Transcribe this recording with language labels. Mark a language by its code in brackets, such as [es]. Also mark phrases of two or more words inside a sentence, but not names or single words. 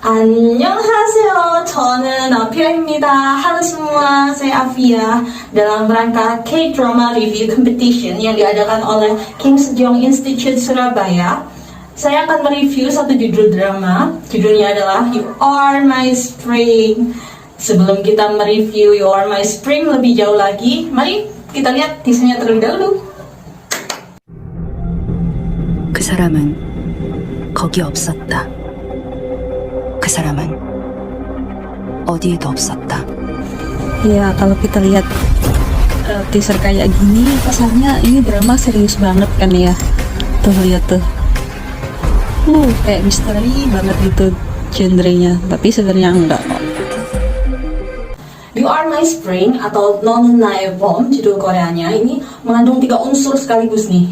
[ko] 안녕하세요. 저는 아피아입니다. [id] Halo semua, saya Afia. Dalam rangka K-Drama Review Competition yang diadakan oleh King Sejong Institute Surabaya, saya akan mereview satu judul drama. Judulnya adalah You Are My Spring. Sebelum kita mereview You Are My Spring lebih jauh lagi, mari kita lihat teasernya terlebih dahulu. [ko] 그 사람은 거기 없었다. 그 사람은 어디에도 없었다. [id] Ya, kalau kita lihat teaser kayak gini, kesannya ini drama serius banget kan ya. Tuh, lihat tuh. Kayak misteri banget gitu genrenya, tapi sebenarnya enggak kok. You Are My Spring atau Non Nae Bom, judul Koreanya ini mengandung 3 unsur sekaligus nih.